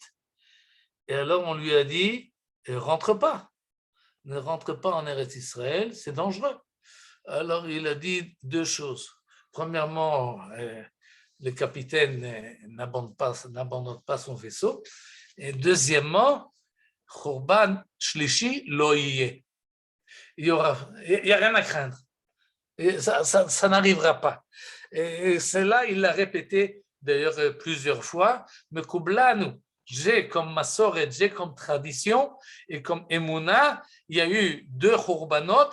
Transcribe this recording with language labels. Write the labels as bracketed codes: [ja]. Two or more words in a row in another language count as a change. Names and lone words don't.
[fr] Et alors on lui a dit, ne rentre pas en Eretz Israël, c'est dangereux. Alors il a dit 2 choses. Premièrement, le capitaine n'abandonne pas son vaisseau. Et deuxièmement, [he] חורבן שלישי לא יהיה. [fr] Il n'y a rien à craindre. Et ça n'arrivera pas. Et cela, il l'a répété d'ailleurs plusieurs fois. Mais Kublanu, j'ai comme Masoret, j'ai comme tradition et comme Emouna, il y a eu 2 Khurbanot.